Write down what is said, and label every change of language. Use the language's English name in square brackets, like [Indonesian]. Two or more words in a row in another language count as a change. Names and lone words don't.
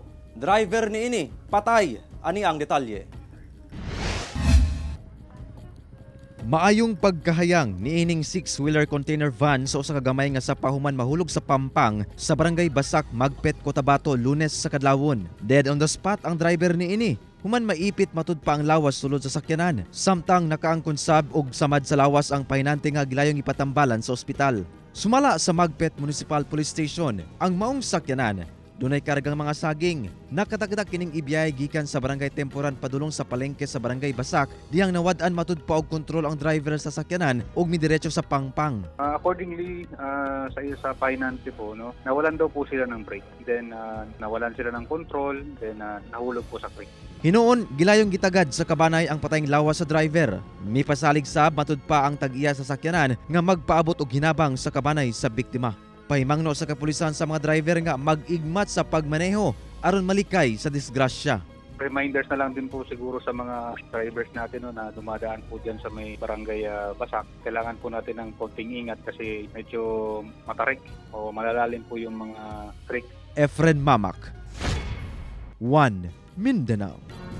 [Cebuano] Driver niini patay. Ani ang detalye. Maayong pagkahayang niining 6-wheeler container van sa usa ka gamay nga sapahuman mahulog sa pampang sa barangay Basak, Magpet, Cotabato Lunes sa kadlawon. [English] Dead on the spot [Cebuano] ang driver niini. Human maipit matud pa ang lawas sulod sa sakyanan. Samtang nakaangkon sab og samad sa lawas ang pahinante nga gilayong ipatambalan sa ospital. Sumala sa Magpet Municipal Police Station ang maong sakyanan. Dunay kargang mga saging. Nakatagdak kining ibiyay gikan sa barangay Temporan padulong sa palengke sa barangay Basak diyang nawad-an matud pa og kontrol ang driver sa sakyanan ug midiretso sa pangpang. [Filipino] Accordingly sa finance po, no, nawalan daw po sila ng brake. Then nawalan sila ng control, then nahulog po sa creek. [Cebuano] Hinuon gilayong gitagad sa kabanay ang patayng lawas sa driver. Mipasalig sab matud pa ang tag-iya sa sakyanan nga magpaabot og hinabang sa kabanay sa biktima. Pahimangno sa kapulisan sa mga driver nga mag-igmat sa pagmaneho aron malikay sa disgrasya. [Filipino] Reminders na lang din po siguro sa mga drivers natin, no, na dumadaan po dyan sa may barangay Basak. Kailangan po natin ng konting ingat kasi medyo matarik o malalalim po yung mga creek. [Cebuano] Efren Mamak, 1 Mindanao.